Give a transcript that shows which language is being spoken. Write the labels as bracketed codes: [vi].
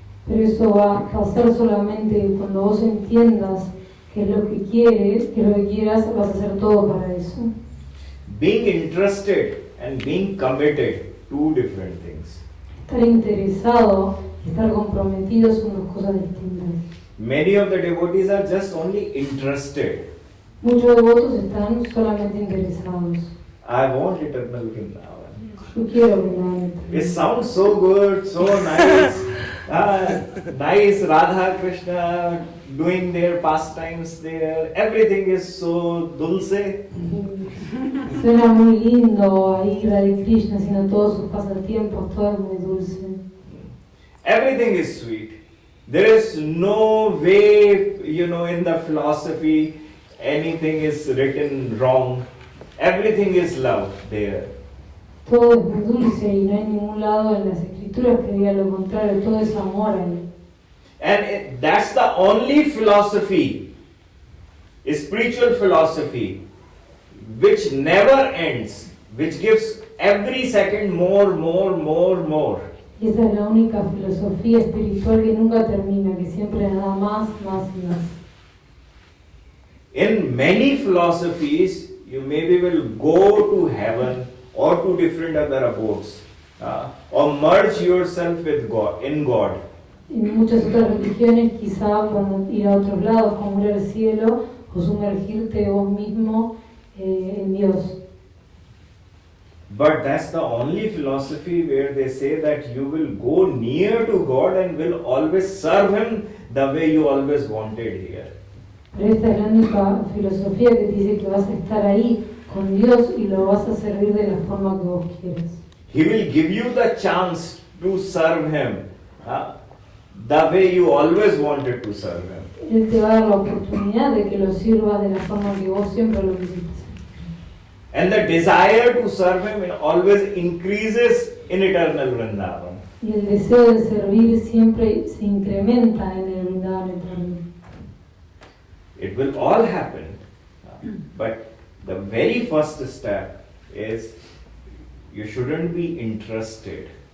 [es] Pero eso va a pasar solamente cuando vos entiendas qué es lo que quieres, qué es lo que quieras, vas a hacer todo para eso. [en] Being interested and being committed, two different things. [es] Estar interesado y estar comprometido son dos cosas distintas. [en] Many of the devotees are just only interested. [es] Muchos devotos están solamente interesados. [en] I want eternal Vrindavan. [es] Yo quiero Vrindavan. [en] It sounds so good, so nice. Nice Radha Krishna doing their pastimes there. Everything is so dulce. [es] Suena muy lindo ahí Radha Krishna haciendo todos sus pasatiempos, todo es muy dulce. [en] Everything is sweet. There is no way, in the philosophy, anything is written wrong. Everything is love there. [es] Todo es muy dulce y no hay ningún lado en las escrituras que diga lo contrario, todo es amor ahí. [en] And that's the only philosophy, spiritual philosophy, which never ends, which gives every second more. [es] Y esa es la única filosofía espiritual que nunca termina, que siempre da más, más y más. [en] In many philosophies, you maybe will go to heaven or to different other abodes, or merge yourself with God, in God. [es] En muchas otras religiones quizá puedan ir a otros lados, como ir al cielo o sumergirte vos mismo en Dios. [en] But that's the only philosophy where they say that you will go near to God and will always serve Him the way you always wanted here. [es] Pero esta es la única filosofía que te dice que vas a estar ahí con Dios y lo vas a servir de la forma que vos quieras. [en] He will give you the chance to serve Him the way you always wanted to serve Him. [es] Él te va a dar la oportunidad de que lo sirvas de la forma que vos siempre lo quisiste. [en] And the desire to serve Him always increases in eternal Vrindavan. [es] Y el deseo de servir siempre se incrementa en el Vrindavan eterno. [en] It will all happen. But the very first step is you shouldn't be interested.